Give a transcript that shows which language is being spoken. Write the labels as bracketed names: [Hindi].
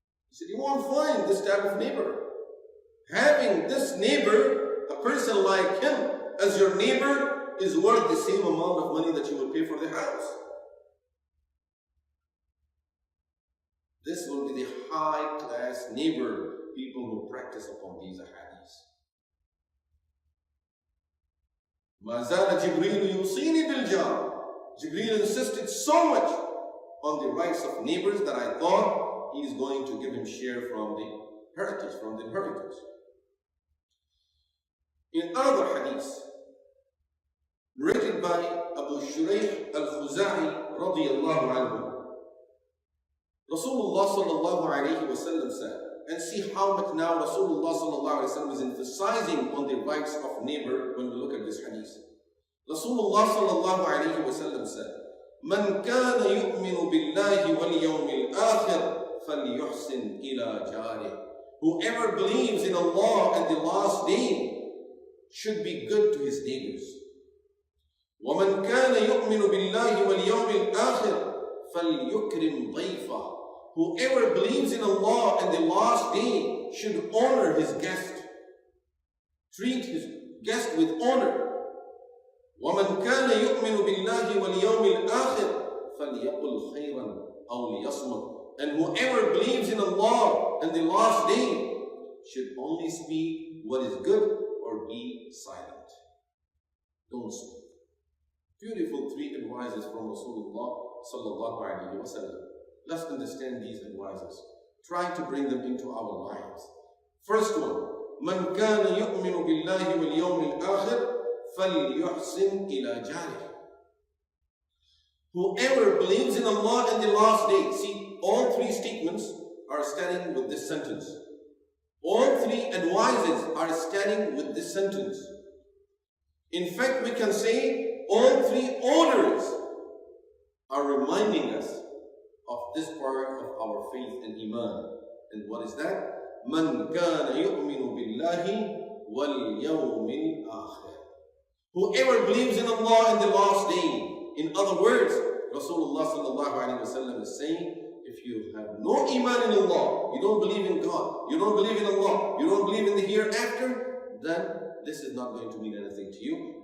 [English] He said, you won't find this type of neighbor. Having this neighbor, a person like him, as your neighbor is worth the same amount of money that you would pay for the house. This will be the high-class neighbor, people who practice upon these ahadiths. [Arabic] مَا زَالَ جِبْرِيلُ يُوصِينِي بِالْجَارِ. [English] Jibreel insisted so much on the rights of neighbors that I thought he is going to give him share from the inheritance. In another hadith, narrated by Abu Shaykh al-Khuza'i radiyallahu anhu, Rasulullah sallallahu alayhi wa sallam said, and see how much now Rasulullah sallallahu alayhi wa sallam is emphasizing on the rights of neighbor when we look at this hadith. [Arabic] Rasulullah sallallahu alayhi wa sallam said, من كان يؤمن بالله واليوم الآخر فليحسن إلى جاره. [English] Whoever believes in Allah and the last day should be good to his neighbors. [Arabic] ومن كان يؤمن بالله واليوم الآخر فليكرم ضيفه. [English] Whoever believes in Allah and the last day should honor his guest. Treat his guest with honor. [Arabic] وَمَنْ كَانَ يُؤْمِنُ بِاللَّهِ وَالْيَوْمِ الْآخِرِ فَلْيَقُلْ خَيْرًا أَوْ لِيَصْمُتْ. [English] And whoever believes in Allah and the last day should only speak what is good or be silent. Don't speak. Beautiful three advices from Rasulullah sallallahu alayhi wa sallam. Let's understand these advices. Try to bring them into our lives. First one, [Arabic] مَنْ كَانَ يُؤْمِنُ بِاللَّهِ وَالْيَوْمِ الْآخِرِ فَلْيُحْسِنْ إِلَى جَارِهِ. [English] Whoever believes in Allah and the last day. See, all three statements are starting with this sentence. All three advices are starting with this sentence. In fact, we can say all three orders are reminding us of this part of our faith and iman. And what is that? [Arabic] مَنْ كَانَ يُؤْمِنُ بِاللَّهِ وَالْيَوْمِ الْآخِرِ. [English] Whoever believes in Allah in the last day. In other words, Rasulullah sallallahu alayhi wa sallam is saying, if you have no iman in Allah, you don't believe in God, you don't believe in Allah, you don't believe in the hereafter, then this is not going to mean anything to you.